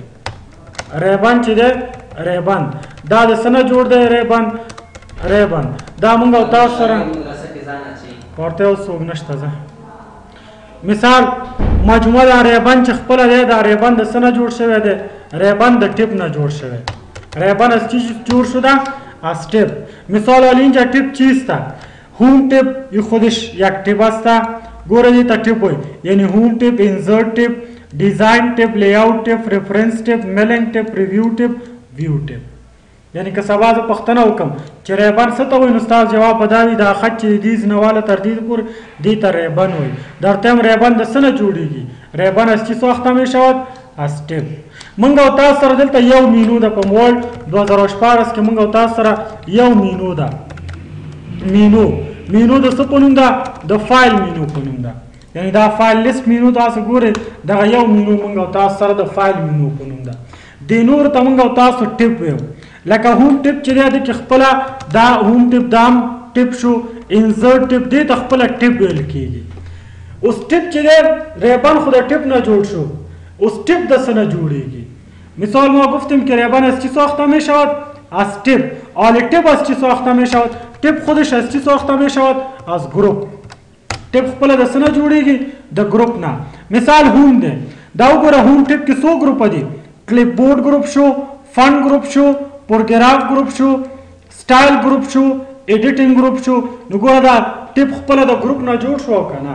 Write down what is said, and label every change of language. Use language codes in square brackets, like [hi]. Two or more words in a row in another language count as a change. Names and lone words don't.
[ps] ریبن چې دی ریبن دا د څه نه جوړ دی؟ ریبن دا موږ او تاسو سره ورته یو څوک نشته. زه مثال مجموعه دا ریبن چې خپله دی، دا ریبن د څه نه جوړ شوی دی؟ ریبن د ټیپ نه جوړ شوی. ریبن [fa] از چی جور شده؟ از ټیپ. مثال حالا اینجا ټیپ چیست؟ [en] Home tab [fa] این خودش یک ټیپ است. [en] گوره data tab وی، یعنی Home tab, Insert tab, Design tab, Layout tab, Reference tab, Mailing tab, Review tab, View tab. [ps] یعنی که سبا زه پوښتنه وکړم چې ریبن څه ته وایي، نو ستاسو جواب به دا وي دا خط چې دې ځینهواله تر دې پورې دې ته ریبن وایي. درته هم ریبن د څه نه جوړېږي؟ [fa] ریبن از چی ساخته می شود؟ از ټیپ. [ps] موږ او تاسو سره دلته یو مینو ده. په ورډ 2014 کې موږ او تاسو سره یو مینو ده. مینو د څه په نوم ده؟ د [en] File menu [ps] په نوم ده. یعنی دا [en] File list menu [ps] تاسو ګورئ، دغه یو مینو موږ او تاسو سره د [en] File menu [ps] په نوم ده. دې نور ته موږ او تاسو ټیپ ویو. لکه [en] Home tab [ps] چې دی د کې خپله دا [en] Home tab [ps] دا هم ټیپ شو. [en] Insert tab [ps] دې ته خپله ټیپ ویل کېږي. اوس ټیپ چې دی ریبن خو د ټیپ نه جوړ شو. اوس ټیپ د څه نه جوړېږي؟ [fa] مثال ما گفتیم که ریبن از چی ساخته می شود؟ از ټیپ. حالا ټیپ از چی ساخته می شود؟ ټیپ خودش از چی ساخته می شود؟ از گروپ. [ps] ټیپ خپله د څه نه جوړېږي؟ د گروپ نه. مثال هوم دی، دا وګوره [en] Home tab [ps] کې څو ګروپه دي؟ [en] Clipboard group شو، Font group شو، Paragraph group شو، Style group شو، Editing group شو. [ps] نو ګوره دا ټیپ خپله د گروپ نه جوړ شو که نه؟